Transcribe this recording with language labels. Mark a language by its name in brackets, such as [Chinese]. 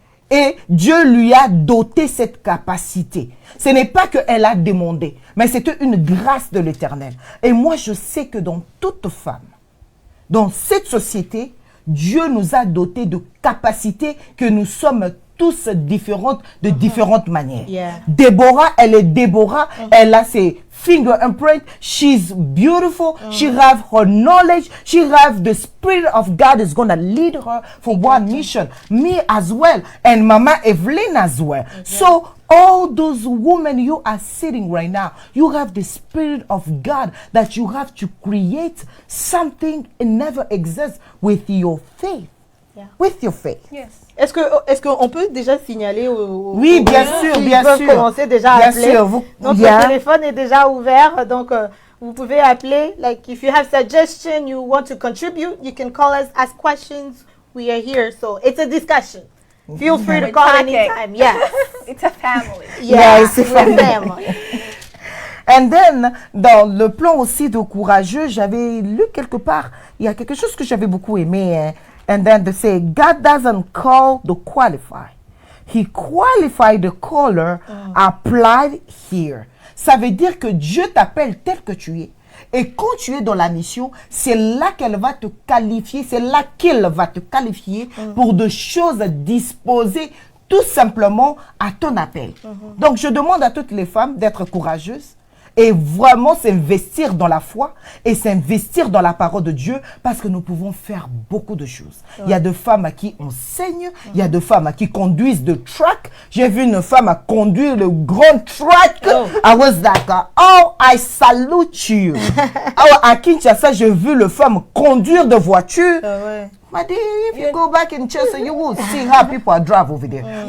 [French] Et Dieu lui a doté cette capacité. Ce n'est pas qu'elle a demandé, mais c'était une grâce de l'Éternel. Et moi, je sais que dans toute femme, dans cette société, Dieu nous a dotés de capacités que nous sommes tous différentes de différentes manières. Déborah, elle est Déborah, elle a ses [English] fingerprints, she's beautiful, she have her knowledge, she have the Spirit of God is going to lead her for one mission. Me as well, and Mama Evelyn as well. So all those women you are sitting right now, you have the Spirit of God that you have to create something it never exists with your faith. With your faith. Yes. [French] Est-ce qu'on peut déjà signaler oui, bien sûr, bien sûr. Commencer déjà à appeler. Sûr, Notre téléphone est déjà ouvert, donc vous pouvez appeler. [English] Like if you have suggestion, you want to contribute, you can call us, ask questions. We are here, so it's a discussion. Feel free to call anytime. Yes, It's a family. Yeah, it's a family. And then, [French] dans le plan aussi de courageux, j'avais lu quelque part, il y a quelque chose que j'avais beaucoup aimé. Hein. [English] And then they say, God doesn't call the qualified. He qualified the caller applied here. [French] Ça veut dire que Dieu t'appelle tel que tu es. Et quand tu es dans la mission, c'est là qu'elle va te qualifier, c'est là qu'il va te qualifier pour de choses disposées tout simplement à ton appel. Donc, je demande à toutes les femmes d'être courageuses et vraiment s'investir dans la foi et s'investir dans la parole de Dieu parce que nous pouvons faire beaucoup de choses. Il y a des femmes qui enseignent, il y a des femmes qui conduisent de truck. J'ai vu une femme conduire le grand truck. [English] I was like, oh, I salute you. [French] À Kinshasa, j'ai vu le femme conduire de voiture. [English] My dear, if you go back in Chelsea, you will see how people drive over there.